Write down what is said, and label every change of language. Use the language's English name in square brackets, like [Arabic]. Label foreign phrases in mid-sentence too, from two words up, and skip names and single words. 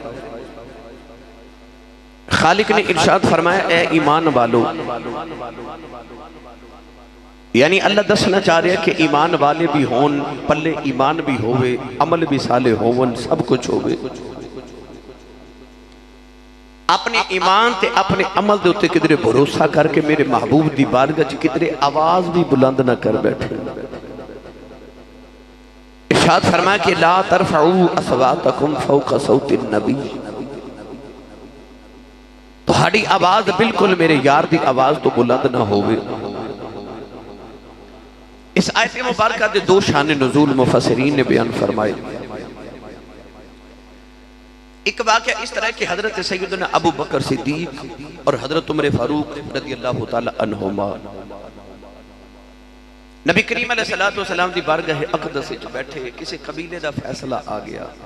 [Punjabi] خالق نے ارشاد فرمایا اے ایمان والو، یعنی اللہ دسنا چاہ رہے ہیں کہ ایمان والے بھی ہون، پلے ایمان بھی ہوئے، عمل بھی صالح ہون، سب کچھ ہوئے۔ اپنے ایمان تے اپنے عمل دے اتے کدرے بھروسہ کر کے میرے محبوب دی بارگاہ چ کدرے آواز بھی بلند نہ کر بیٹھے۔ ارشاد فرمایا کہ [Arabic] لا ترفعوا اصواتکم فوق صوت النبی، [Punjabi] تہاڈی آواز بالکل میرے یار دی آواز تو بلند نہ ہوئے۔ اس آیت مبارکہ دے دو شان نزول مفسرین نے بیان فرمائے۔ ایک واقعہ اس طرح کہ حضرت سیدنا ابو بکر صدیق اور حضرت عمر فاروق [Arabic] رضی اللہ تعالی عنہما [Punjabi] نبی کریم [Arabic] علیہ السلام [Punjabi] دی بارگاہ اقدس وچ بیٹھے، کسی قبیلے دا فیصلہ آ گیا۔